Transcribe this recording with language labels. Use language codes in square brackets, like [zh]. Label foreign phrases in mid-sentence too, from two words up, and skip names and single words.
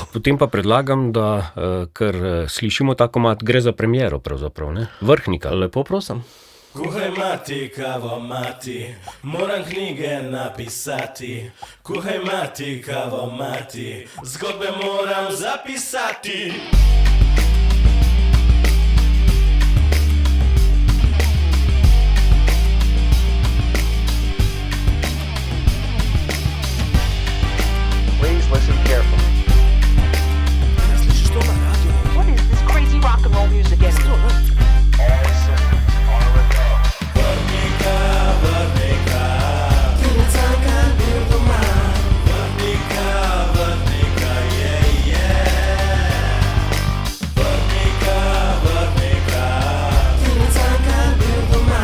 [sl] Ja, potem pa predlagam, da ker slišimo ta komad, gre za premiero pravzaprav, ne? Vrhnika. Lepo prosim. Kuhaj mati, kavo mati, moram knjige napisati. Kuhaj mati, kavo mati, zgodbe moram zapisati. [en] Please listen carefully. [sl] Slišiš to na radiju? [en] What is this crazy rock and roll music anyway? All systems are a go. [sl] Vrhnika, vrhnika, tudi Cankar bil doma. Vrhnika, vrhnika, Vrhnika, vrhnika, tudi Cankar bil doma.